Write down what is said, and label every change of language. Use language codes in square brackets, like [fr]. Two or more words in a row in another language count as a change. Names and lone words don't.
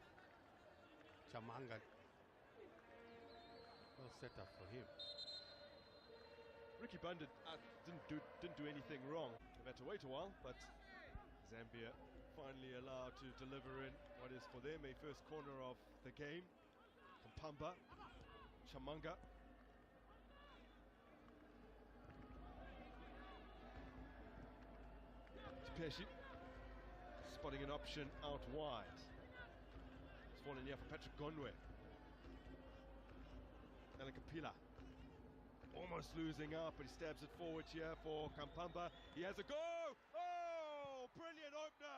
[en] Chamanga. Well set up for him. Ricky Bunda didn't do anything wrong. They've had to wait a while, but Zambia finally allowed to deliver in what is for them a first corner of the game. Kampamba, Chamanga. Chapeshi spotting an option out wide. It's fallen here for Patrick Gonwe. Alan Kapila almost losing up, but he stabs it forward here for Kampamba. He has a go! Oh, brilliant opener!